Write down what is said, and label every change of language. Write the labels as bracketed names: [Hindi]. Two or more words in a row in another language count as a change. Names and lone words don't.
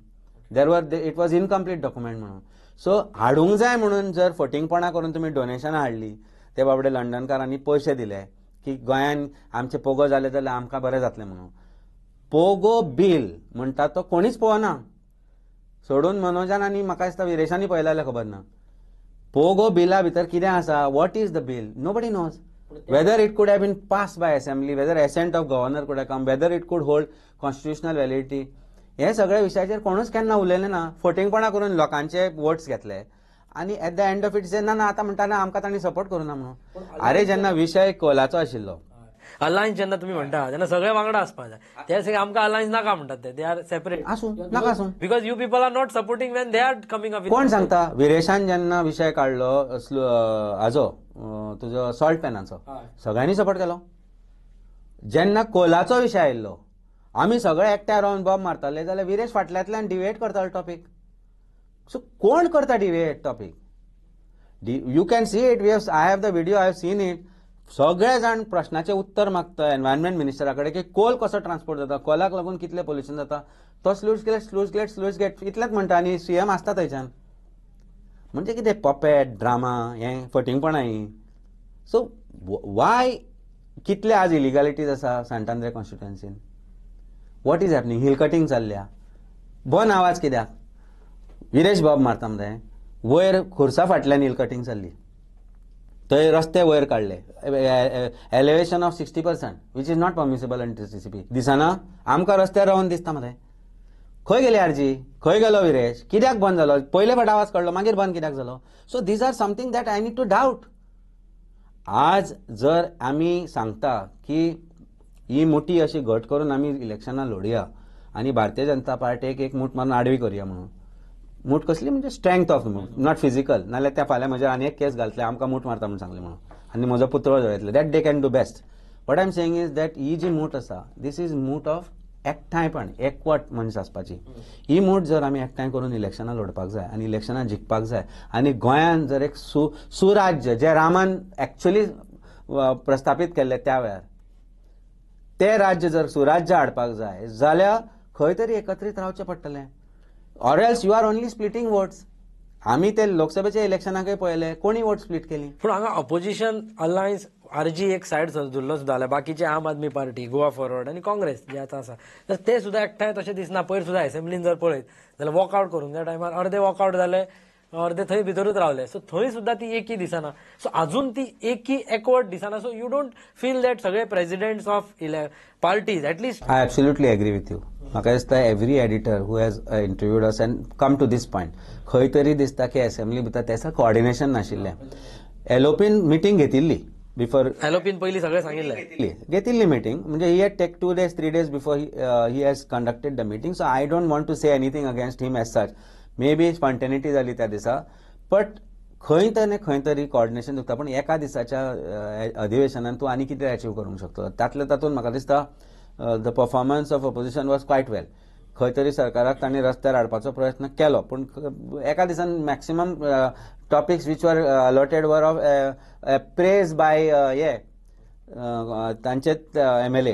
[English] It was incomplete document [Konkani] म्हणून. सो हाडूंक जाय म्हणून जर फटींगपणां करून तुमी डोनेशनां हाडली, ते बाबडे लंडनकारांनी पयशे दिले की गोंयान आमचे पोगो जाले जाल्यार आमकां बरें जातलें म्हणून. पोगो बील म्हणटा तो कोणीच पळोवना सोडून मनोजान आनी म्हाका दिसता विरेशांनी पळयला जाल्यार खबर ना. पोगो बिला भितर कितें आसा? [English] What is the bill? Nobody knows. Whether it could have been passed by assembly, whether assent of governor could have come, whether it could hold constitutional validity. [Konkani] हे सगळ्या विशयाचेर कोणूच केन्ना उलयलें ना. फटींगपणां करून लोकांचे वोट्स घेतले आनी [English] at the end of it [Konkani] जेन्ना ना आतां म्हणटा ना आमकां तांणी सपोर्ट करूना म्हणून. अरे जेन्ना विशय कोलाचो आशिल्लो, अलायन्स जेन्ना तुम्ही म्हणटा तेन्ना सगळे वांगडा आसपाक जाय. ते सगळे आमकां अलायन्स नाका म्हणटात ते. [English] They are separate. [Konkani] आसूं नाका आसूं. [English] Because you people are not supporting when they are coming up. [Konkani] कोण सांगता? विरेशान जेन्ना विशय काडलो हाजो तुजो सॉल्ट पॅनाचो, सगळ्यांनी सपोर्ट केलो. जेन्ना कोलाचो विशय आयिल्लो, आमी सगळे एकठांय रावन बॉब मारताले जाल्यार विरेश फाटल्यांतल्यान डिबेट करतालो टॉपीक. सो कोण करता [English] debate topic? You can see it. I have the video, I have seen it. [Konkani] सगळे जाण प्रश्नाचे उत्तर मागता एनवायरमेंट मिनिस्टरा कडेन की कोल कसो ट्रान्सपोर्ट जाता, कोलाक लागून कितले पोल्युशन जाता. तो [English] sluice gate [Konkani] इतलेंच म्हणटा आनी सीएम आसता थंयच्यान. म्हणजे कितें [English] puppet drama [Konkani] हें फटींगपणां ही. [English] so why [Konkani] कितले आज इलिगॅलिटीज आसा सांतांद्रे कॉन्स्टिट्युएन्सीन? [English] What is happening? Hill cutting [Konkani] चल्ल्या. बन आवाज कित्याक? विरेश बॉब मारता मरे. वयर खुर्सा फाटल्यान [English] hill cutting [Konkani] चल्ली. थंय रस्ते वयर काडले. [English] Elevation of 60% which is not permissible under CCP. [Konkani] दिसना आमकां रस्त्यार रावन दिसता मरे. खंय गेली आरजी? खंय गेलो विरेश? कित्याक बंद जालो? पयले फावट आवाज काडलो मागीर बंद कित्याक जालो? [English] So these are something that I need to doubt. [Konkani] आज जर आमी सांगता की ही मोठी अशी घट करून आमी इलेक्शनां लढुया आनी भारतीय जनता पार्टीक एक मूठ मारून आडवी करुया म्हणून. मूठ कसली म्हणजे [English] strength of [Konkani] मूठ, [English] not physical. [Konkani] नाल्यार त्या फाल्यां म्हजे आनी एक केस घालतले आमकां मूठ मारता म्हणून सांगले म्हणून आनी म्हजो पुतळो जळयतले. [English] That they can do best. What I am saying is that [Konkani] ही जी मूठ आसा [English] this is [Konkani] मूठ ऑफ एकठांयपण, एकवट मनीस आसपाची. ही मूठ जर आमी एकठांय करून इलेक्शनां लढपाक जाय आनी इलेक्शनां जिखपाक जाय आनी गोंयान जर एक सुराज्य जे रामान एक्चुअली प्रस्थापीत केल्ले त्या वेळार ते राज्य जर सुराज्य हाडपाक जाय जाल्यार खंय तरी एकत्रीत रावचें पडटलें. [English] Or else you are only splitting votes. [Konkani] आमी ते लोकसभेच्या इलेक्शनाकय पळयले कोणी [English] vote split [Konkani] केली. पूण हांगा [English] opposition alliance [Konkani] आरजी एक सायड धरलो सुद्धा जाल्यार बाकीचे आम आदमी पार्टी गोवा फॉरवर्ड आनी काँग्रेस जे आतां आसा तर ते सुद्धा एकठांय तशें दिसना. पयर सुद्धा असेंब्लीन जर पळयत जाल्यार वॉकआउट करून त्या टायमार अर्दे वॉकआउट जाले, अर्दे थंय भितरूच रावले. सो थंय सुद्धा ती एकी दिसना. सो अजून ती एकी एकवट दिसना. [English] So you don't feel that सगळे presidents of parties at least. I absolutely agree with you. [Konkani] म्हाका दिसता [English] every editor who has interviewed us and come to this point [Konkani] खंय तरी दिसता की असेंब्ली भितर त्याचं कोऑर्डिनेशन नाशिल्लें. एलओपीन मिटींग घेतिल्ली बिफोर. एलओपीन पयलीं सगळें सांगिल्लें. घेतिल्ली मिटींग म्हणजे [English] he had take 2 days 3 days before he has conducted the meeting. So I don't want to say anything against him as such. may be spontaneity [Konkani] जाली त्या दिसा बट खंय तरी कोऑर्डिनेशन चुकता. पण एका दिसाच्या अधिवेशनात तूं आनी कितें अचीव करूंक शकतो. तातूंत म्हाका दिसता [English] the performance of opposition was quite well. [Konkani] खंय तरी सरकाराक तांणी रस्त्यार हाडपाचो प्रयत्न केलो पूण एका दिसान [English] maximum topics which were allotted were of praise [Konkani] बाय तांचे MLA.